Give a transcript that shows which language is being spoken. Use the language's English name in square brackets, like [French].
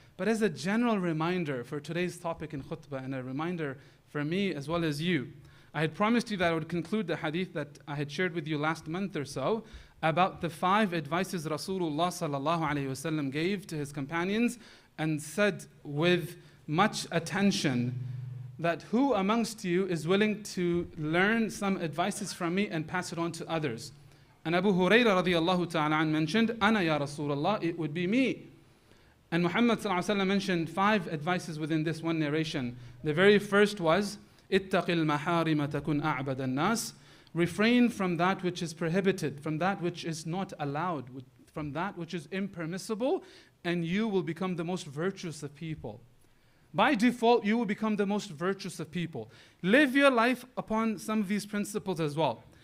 [English] But as a general reminder for today's topic in khutbah, and a reminder for me as well as you, I had promised you that I would conclude the hadith that I had shared with you last month or so about the 5 advices Rasulullah sallallahu alayhi wasallam gave to his companions, and said with much attention that who amongst you is willing to learn some advices from me and pass it on to others. And Abu Hurairah radiyallahu ta'ala an mentioned, [Arabic] Ana ya Rasulullah, [English] it would be me. And Muhammad ﷺ mentioned 5 advices within this one narration. The very first was, [Arabic] اتَّقِ الْمَحَارِمَ تَكُنْ أَعْبَدَ النَّاسِ. [English] Refrain from that which is prohibited, from that which is not allowed, from that which is impermissible, and you will become the most virtuous of people. By default, you will become the most virtuous of people. Live your life upon some of these principles as well.